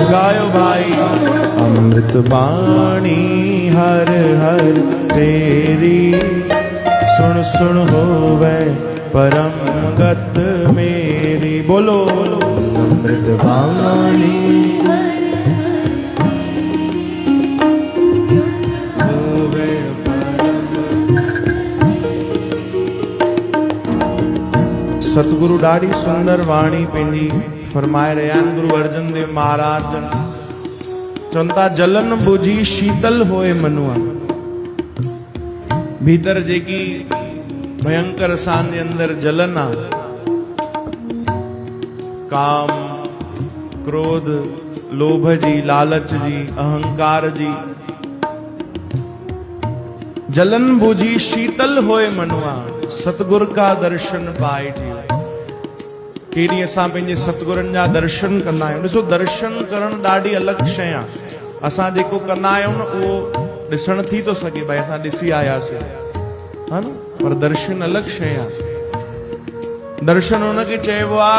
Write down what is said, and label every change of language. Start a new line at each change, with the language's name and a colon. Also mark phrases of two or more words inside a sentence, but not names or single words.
Punjabi: ਗਾਵੋ ਭਾਈ ਅੰਮ੍ਰਿਤ ਬਾਣੀ ਹਰਿ ਹਰਿ ਤੇਰੀ ਸੁਣਿ ਸੁਣਿ ਹੋਵੈ ਪਰਮ ਗਤਿ ਮੇਰੀ ਬੋਲੋ ਅੰਮ੍ਰਿਤ ਬਾਣੀ ਹੋਵੈ
Sindhi: सतगुरु ॾाढी सुंदर वाणी पंहिंजी फरमाए रहिया आहिनि गुरु अर्जन देव महाराज चवनि था
Punjabi: ਜਲਨਿ ਬੁਝੀ ਸੀਤਲ ਹੋਇ ਮਨੂਆ
Sindhi: भीतर जेकी भयंकर असांजे अंदर जलन आहे काम क्रोध लोभ जी लालच जी अहंकार जी
Punjabi: ਜਲਨਿ ਬੁਝੀ ਸੀਤਲ ਹੋਇ ਮਨੂਆ ਸਤਿਗੁਰ ਕਾ ਦਰਸਨੁ ਪਾਏ ਜੀ
Sindhi: केॾी असां पंहिंजे सतगुरनि जा दर्शन कंदा आहियूं ॾिसो दर्शन करणु ॾाढी अलॻि शइ आहे असां जेको कंदा आहियूं न उहो ॾिसण थी थो सघे भई असां ॾिसी आयासीं हा न पर दर्शन अलॻि शइ आहे दर्शन हुनखे चइबो आहे